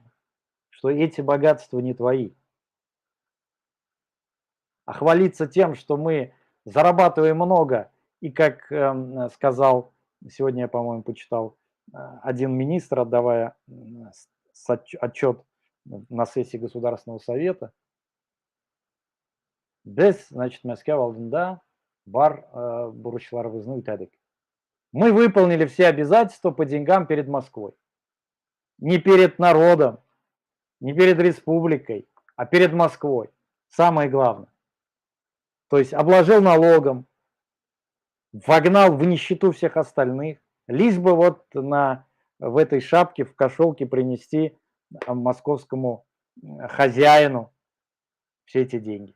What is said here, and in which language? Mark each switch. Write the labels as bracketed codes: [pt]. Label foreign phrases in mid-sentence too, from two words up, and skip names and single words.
[ru] Что эти богатства не твои. А хвалиться тем, что мы зарабатываем много, и как сказал, сегодня я, по-моему, почитал, один министр, отдавая отчет на сессии Государственного совета, без, значит, [tt] Москва алдында бар бурычларыбызны үтәдек. [ru] Мы выполнили все обязательства по деньгам перед Москвой. Не перед народом, не перед республикой, а перед Москвой. Самое главное. То есть обложил налогом, вогнал в нищету всех остальных, лишь бы вот в этой шапке, в кошелке принести московскому хозяину все эти деньги.